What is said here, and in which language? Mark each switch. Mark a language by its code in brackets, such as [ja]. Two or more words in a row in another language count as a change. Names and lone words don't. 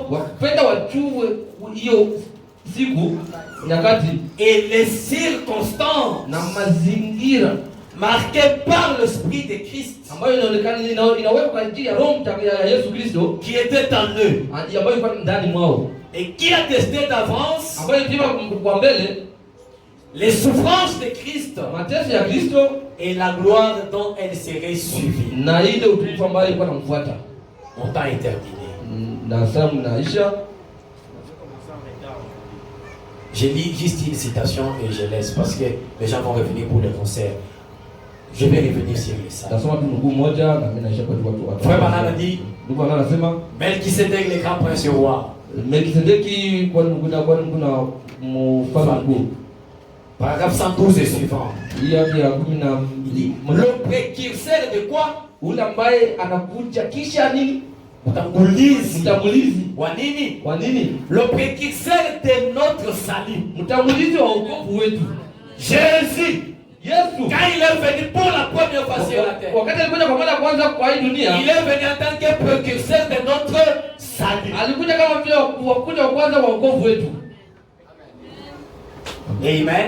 [sw] wakipenda wajue hiyo siku nyakati [fr] et les circonstances [sw] na mazingira [fr] marquées par l'Esprit de Christ [sw] ambayo inaonekana inawekwa kwa ajili ya Roho Mtakatifu ya Yesu Kristo [fr] qui était en eux [sw] ambayo ilikuwa ndani mwao, [fr] et qui attestait d'avance [sw] ambayo ilikuwa kwa mbele [fr] les souffrances de Christ [sw] mateso ya Kristo [fr] et la gloire dont elle serait suivie. [sw] na ile utukufu ambayo ilikuwa namfuata. [fr] Mon temps est terminé. [sw] Na sasa mnaisha. [fr] Je lis juste une citation et je laisse parce que les gens vont revenir pour le concert. Je vais revenir sur les sages. Frère Branham a dit, Melchisedec, le grand prince roi. Paragraphe 112 et suivant. Il dit, le précurseur de quoi? [sw] Mtangulizi wa nini? [fr] Le précurseur de notre salut. Jésus. Quand il est venu pour la première fois sur la terre, il est venu en tant que précurseur de notre salut. Amen.